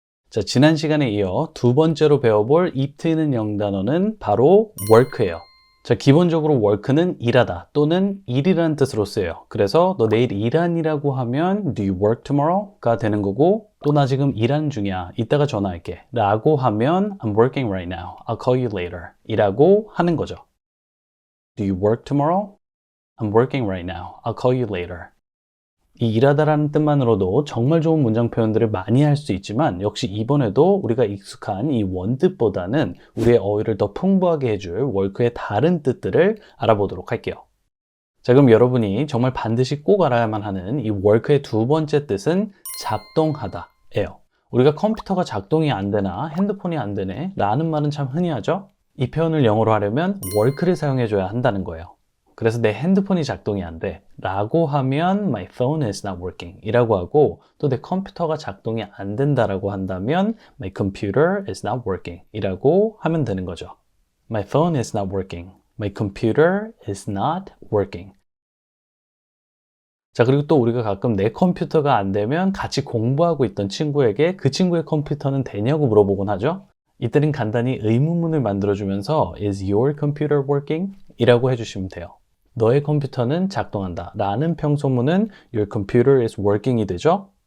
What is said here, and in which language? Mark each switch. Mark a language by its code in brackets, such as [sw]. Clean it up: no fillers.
[ko] 자, 지난 시간에 이어 두 번째로 배워볼 입 트이는 영단어는 바로 work예요. 자, 기본적으로 work는 일하다 또는 일이라는 뜻으로 쓰여요. 그래서 너 내일 일하니라고 하면 [en] do you work tomorrow? [ko] 가 되는 거고 또 나 지금 일하는 중이야. 이따가 전화할게. 라고 하면 [en] I'm working right now. I'll call you later. [ko] 이라고 하는 거죠. [en] Do you work tomorrow? I'm working right now. I'll call you later. [ko] 이 일하다라는 뜻만으로도 정말 좋은 문장 표현들을 많이 할 수 있지만 역시 이번에도 우리가 익숙한 이 원뜻보다는 우리의 어휘를 더 풍부하게 해줄 work의 다른 뜻들을 알아보도록 할게요. 자, 그럼 여러분이 정말 반드시 꼭 알아야만 하는 이 work의 두 번째 뜻은 작동하다 예요. 우리가 컴퓨터가 작동이 안 되나 핸드폰이 안 되네 라는 말은 참 흔히 하죠. 이 표현을 영어로 하려면 work를 사용해줘야 한다는 거예요. 그래서 내 핸드폰이 작동이 안 돼 라고 하면 [en] my phone is not working [ko] 이라고 하고 또 내 컴퓨터가 작동이 안 된다라고 한다면 [en] my computer is not working [ko] 이라고 하면 되는 거죠. [en] My phone is not working. My computer is not working. [ko] 자, 그리고 또 우리가 가끔 내 컴퓨터가 안 되면 같이 공부하고 있던 친구에게 그 친구의 컴퓨터는 되냐고 물어보곤 하죠. 이때는 간단히 의문문을 만들어주면서 [en] is your computer working? [ko] 이라고 해주시면 돼요. 너의 컴퓨터는 작동한다 라는 평소문은 [en] your computer is working [ko] 이 되죠.